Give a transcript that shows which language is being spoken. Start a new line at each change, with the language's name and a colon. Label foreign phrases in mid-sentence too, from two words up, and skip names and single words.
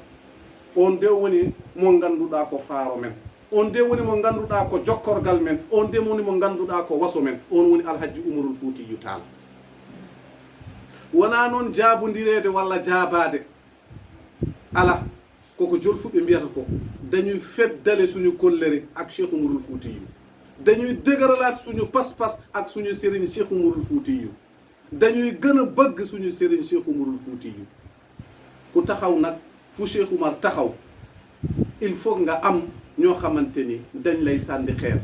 Fula: on nde woni mo ganduɗa ko faaro men, on nde woni mo ganduɗa ko jokkorgal men, on nde woni mo ganduɗa ko waso men. on woni alhaji Umarul Fuutiyu taal. wona noon jaabodirede walla jaabade, ala koko jolfuɓe mbiyata ko
Wolof: dañuy feddale suñu kollere ak cheikh Umarul Fuutiyu, dañuy dëgëralaat suñu pas-pas ak suñu sëriñ cheikh Umarul Fuutiyu, dañuy gën a bëgg suñu sëriñ cheikh Umarul Fuutiyu. ku taxaw nag fu cheikh Oumar taxaw,
French: il faut
Wolof: nga am ñoo xamante ni dañ lay sànni xeer.